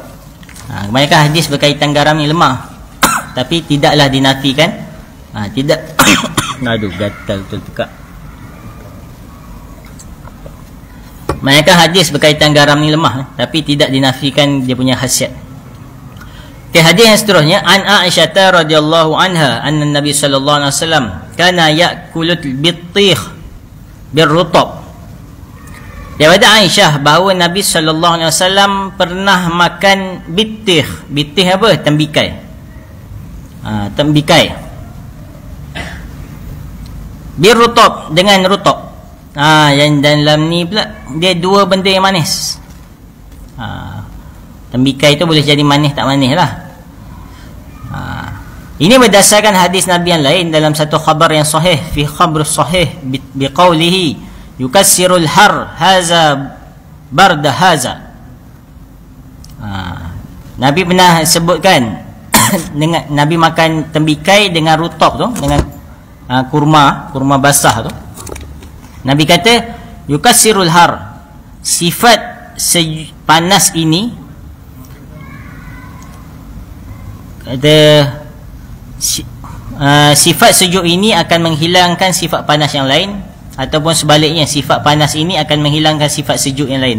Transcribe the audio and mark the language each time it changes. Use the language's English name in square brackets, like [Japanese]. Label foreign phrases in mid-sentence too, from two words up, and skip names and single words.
[Malay] Kebanyakan hadis berkaitan garam ni lemah. Tapi tidaklah dinafikan. Tidak. Aduh, gatal betul tekak. Kebanyakan hadis berkaitan garam ni lemah, tapi tidak dinafikan dia punya khasiat. Okay, hadis yang seterusnya, [Arabic] عن عائشة رضي الله عنها أن النبي صلى الله عليه وسلم كان يأكل البطيخ بالرطب. [Malay] Daripada Aisyah bahawa Nabi [Arabic] صلى الله عليه وسلم [Malay] pernah makan bittih. Bittih apa? Tembikai. Tembikai. Birrutab, dengan rutab. Yang dalam ni pula dia 2 benda yang manis. Tembikai tu boleh jadi manis tak manis lah. Ini berdasarkan hadis Nabi yang lain dalam satu khabar yang sahih, [Arabic] في خبر صحيح بقوله يكسر الحر هذا البرد هذا. [Malay] Nabi pernah sebutkan dengan Nabi makan tembikai dengan rutab tu, dengan kurma basah tu. Nabi kata [Arabic] يكسر الحر, [Malay] sifat panas ini, kata sifat sejuk ini akan menghilangkan sifat panas yang lain, ataupun sebaliknya sifat panas ini akan menghilangkan sifat sejuk yang lain.